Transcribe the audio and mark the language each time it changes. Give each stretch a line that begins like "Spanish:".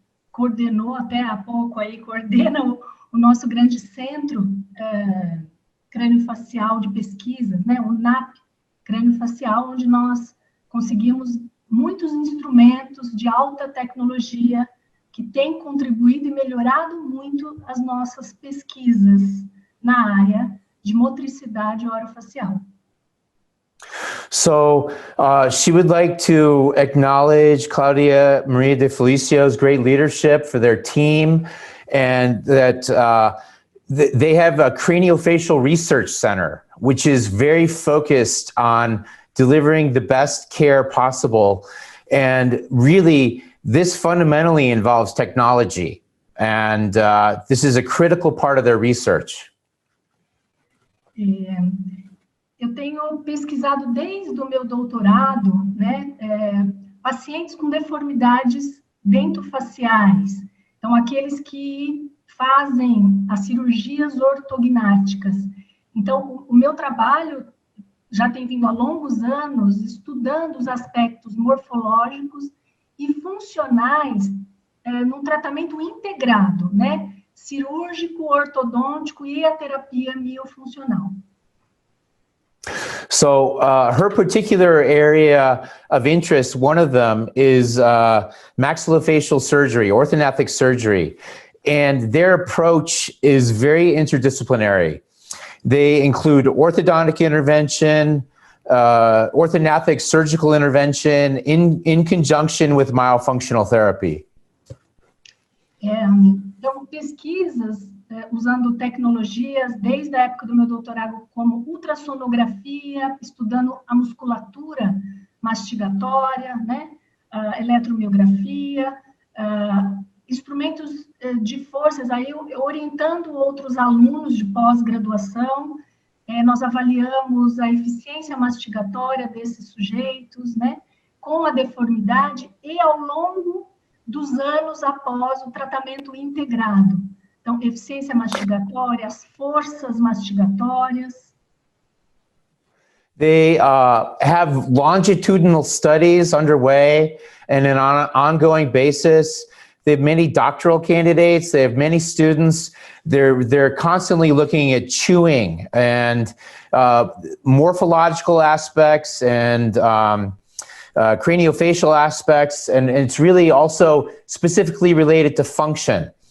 Portuguese: coordenou até há pouco aí, coordena o nosso grande centro crâniofacial de pesquisas, né, o NAP crâniofacial, onde nós conseguimos muitos instrumentos de alta tecnologia que têm contribuído e melhorado muito as nossas pesquisas na área de motricidade orofacial.
English: So she would like to acknowledge Claudia Maria de Felicio's great leadership for their team, and that they have a craniofacial research center, which is very focused on delivering the best care possible. And really, this fundamentally involves technology. And this is a critical part of their research.
Portuguese: Eu tenho pesquisado desde o meu doutorado, né, pacientes com deformidades dentofaciais, então aqueles que fazem as cirurgias ortognáticas. Então, o meu trabalho já tem vindo há longos anos estudando os aspectos morfológicos e funcionais num tratamento integrado, né? Cirúrgico, ortodôntico e a terapia miofuncional.
English: So her particular area of interest, one of them is maxillofacial surgery, orthognathic surgery. And their approach is very interdisciplinary. They include orthodontic intervention, orthognathic surgical intervention in conjunction with myofunctional therapy.
Portuguese: Então, pesquisas usando tecnologias desde a época do meu doutorado, como ultrassonografia, estudando a musculatura mastigatória, né? Eletromiografia, instrumentos de forças, aí orientando outros alunos de pós-graduação, nós avaliamos a eficiência mastigatória desses sujeitos, né? Com a deformidade e ao longo dos anos após o tratamento integrado. Então, eficiência mastigatória, as forças mastigatórias.
English: They have longitudinal studies underway and on an ongoing basis. They have many doctoral candidates. They have many students. They're constantly looking at chewing and morphological aspects and craniofacial aspects, and it's really also specifically related to function.